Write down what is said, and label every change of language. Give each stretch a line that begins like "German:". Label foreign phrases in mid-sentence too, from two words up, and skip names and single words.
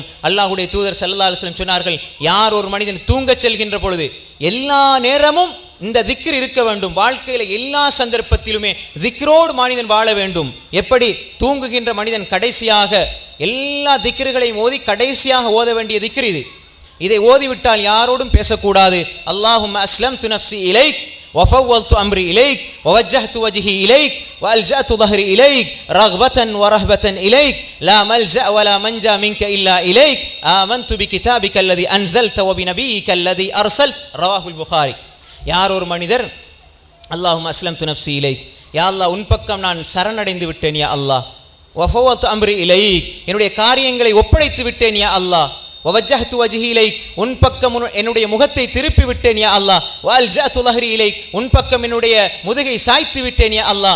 Tamil: அல்லாஹ்வுடைய தூதர்
Arabic: صلى الله عليه وسلم
Tamil: சொன்னார்கள், யார் ஒரு மனிதன் தூங்கச் செல்கின்ற பொழுது எல்லா நேரமும் இந்த திக்ர் இருக்க வேண்டும். வாழ்க்கையில் எல்லா சந்தர்ப்பத்திலுமே திக்ரோடு மனிதன் வாழ வேண்டும். எப்படி? தூங்குகின்ற மனிதன் கடைசியாக எல்லா திக்ருகளையும் ஓதி கடைசியாக ஓத வேண்டிய திக்ர் இது. இதை ஓதிவிட்டால் யாரோடும் பேசக்கூடாது.
Arabic: اللهم أسلمت نفسي إليك وفوضت أمري إليك ووجهت وجهي إليك وألجأت ظهري إليك رغبة ورهبة إليك لا ملجأ ولا منجا منك إلا إليك آمنت بكتابك الذي أنزلت وبنبيك الذي أرسلت رواه البخاري.
Tamil: யார் ஒரு மனிதர்
Arabic: اللهم أسلمت نفسي إليك, يا الله
Tamil: உன் பக்கம் நான் சரணடைந்து விட்டேன்
Arabic: يا الله. وفوضت أمري إليك,
Tamil: என்னுடைய காரியங்களை ஒப்படைத்து விட்டேன்
Arabic: يا الله. ووجهت وجهي إليك,
Tamil: உன் பக்கம் என்னுடைய முகத்தை திருப்பி விட்டேன்
Arabic: يا الله. وألجأت ظهري إليك,
Tamil: உன் பக்கம் என்னுடைய முதுகை சாய்த்து விட்டேன்
Arabic: يا الله.